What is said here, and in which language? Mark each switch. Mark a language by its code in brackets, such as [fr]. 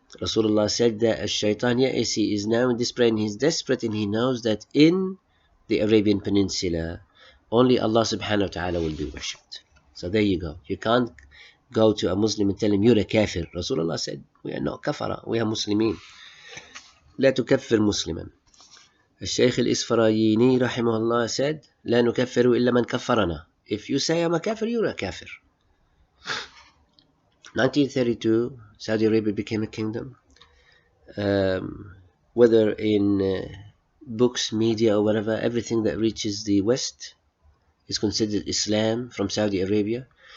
[en] Rasulullah said that Al-Shaytan ya'is, he is now in despair, and he's desperate, and he knows that in the Arabian Peninsula only Allah subhanahu wa ta'ala will be worshipped. So there you go. You can't go to a Muslim and tell him you're a kafir. Rasulullah said we are not kafara, we are Muslimin. [ar] لا تكفر مسلما. الشيخ الإسفرايني رحمه الله [en] said [ar] لا نكفر إلا من كفرنا. [en] If you say I'm a kafir, you're a kafir. 1932, Saudi Arabia became a kingdom. Whether in books, media, or whatever, everything that reaches the West is considered Islam from Saudi Arabia.